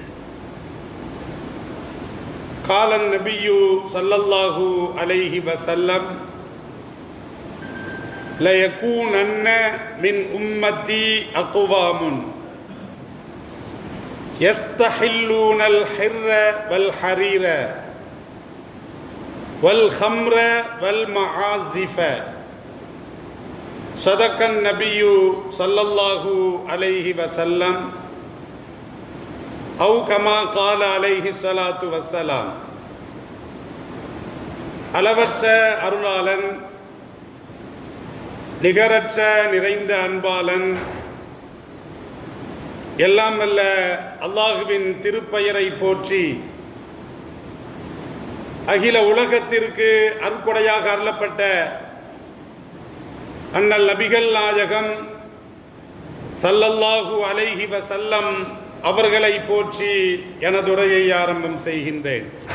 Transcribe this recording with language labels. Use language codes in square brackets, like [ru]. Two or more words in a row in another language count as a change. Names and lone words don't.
[ar] قال النبي صلى الله عليه وسلم: ليكونن من أمتي أقوام يستحلون الحر والحرير والخمر والمعازف. صدق النبي صلى الله عليه وسلم أو كما قال عليه الصلاة والسلام. [ta] அளவற்ற அருளாளன், நிகரற்ற நிறைந்த அன்பாளன், எல்லாம் வல்ல அல்லாஹுவின் திருப்பெயரை போற்றி அகில உலகத்திற்கு அருட்கொடையாக அருளப்பட்ட அண்ணல் நபிகள் நாயகம் [ar] صلى الله عليه وسلم [ta] அவர்களை போற்றி எனது உரையை ஆரம்பம் செய்கின்றேன்.